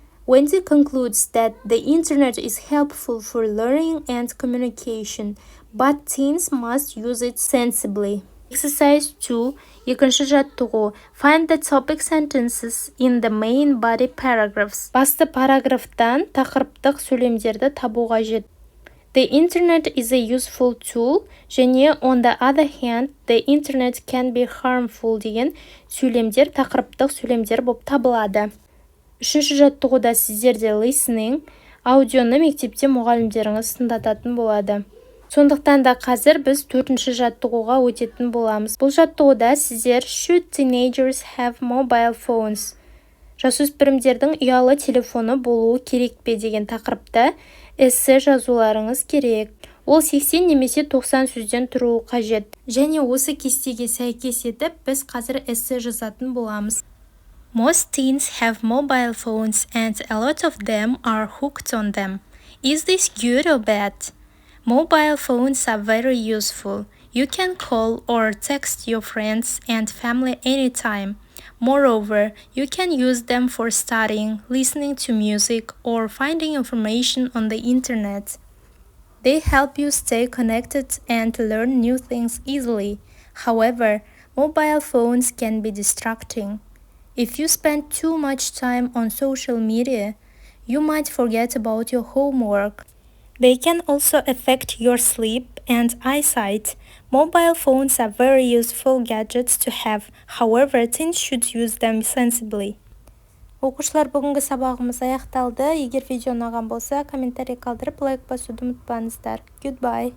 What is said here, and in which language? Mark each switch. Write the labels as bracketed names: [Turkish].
[English] Wendy concludes that the internet is helpful for learning and communication, but teens must use it sensibly. Exercise 2. [Kazakh] Екінші жаттығу. [English] Find the topic sentences in the main body paragraphs. [Kazakh] Басты параграфтан тақырыптық сөйлемдерді табу қажет. [English] The internet is a useful tool, [Kazakh] және [English] on the other hand, the internet can be harmful [Kazakh] деген сөйлемдер тақырыптық сөйлемдер болып табылады. Үшінші жаттығуда сіздерде listening, аудионы мектепте мұғалімдеріңіз тыңдататын болады. Сондықтан да қазір біз төртінші жаттығуға өтетін боламыз. Бұл жаттығуда сіздер [English] should teenagers have mobile phones? [Kazakh] Жасөспірімдердің ұялы телефоны болуы керек пе деген тақырыпта эссе жазуларыңыз керек. Ол 80 немесе 90 сөзден тұруы қажет. Және осы кестеге сәйкес етіп, біз қазір эссе жазатын боламыз. [English] Most teens have mobile phones and a lot of them are hooked on them. Is this good or bad? Mobile phones are very useful. You can call or text your friends and family anytime. Moreover, you can use them for studying, listening to music, or finding information on the internet. They help you stay connected and learn new things easily. However, mobile phones can be distracting. If you spend too much time on social media, you might forget about your homework. They can also affect your sleep and eyesight. Mobile phones are very useful gadgets to have. However, teens should use them sensibly. [Kazakh] Оқушылар, бүгінгі сабағымыз аяқталды. Егер видео ұнаған болса, комментарий қалдырып, лайк басуды ұмытпаңыздар. [English] Goodbye.